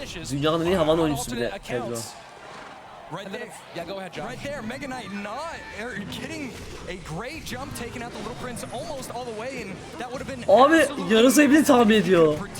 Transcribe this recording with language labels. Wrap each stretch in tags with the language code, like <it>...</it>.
<tr>Dünyanın en iyi havan oyuncusu bile Pedro.</tr> <en>Right there, yeah, go ahead, John. Right there, Mega Knight not getting a great jump, taking out the Little Prince almost all the way, and that would have been.</en> <tr>Abi yarısı bile tahmin ediyor.</tr>